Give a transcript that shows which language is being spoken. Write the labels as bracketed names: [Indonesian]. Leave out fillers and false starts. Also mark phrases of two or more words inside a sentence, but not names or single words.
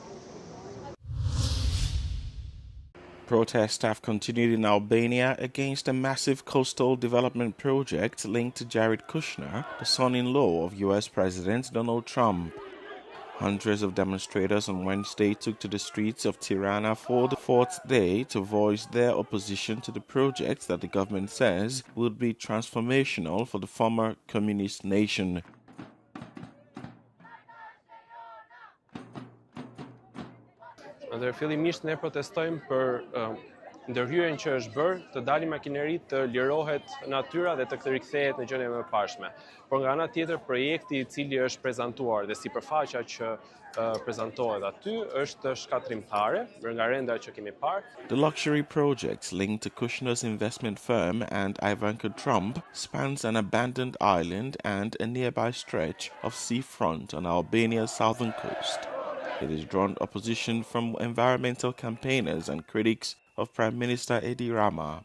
[English] Protests have continued in Albania against a massive coastal development project linked to Jared Kushner, the son-in-law of U.S. President Donald Trump. Hundreds of demonstrators on Wednesday took to the streets of Tirana for the fourth day to voice their opposition to the project that the government says would be transformational for the former communist nation. [Albanian] Fillimisht ne protestojmë për ndërhyrjen që është bërë të dalin makineritë, të lirohet natyra dhe të rikthehet në gjendje më të parshme. Por nga ana tjetër, projekti I cili është prezantuar dhe sipërfaqja që prezantohet aty është shkatrimtare, nga renda që kemi parë. [English] The luxury project linked to Kushner's investment firm and Ivanka Trump spans an abandoned island and a nearby stretch of seafront on Albania's southern coast. It has drawn opposition from environmental campaigners and critics of Prime Minister Edi Rama.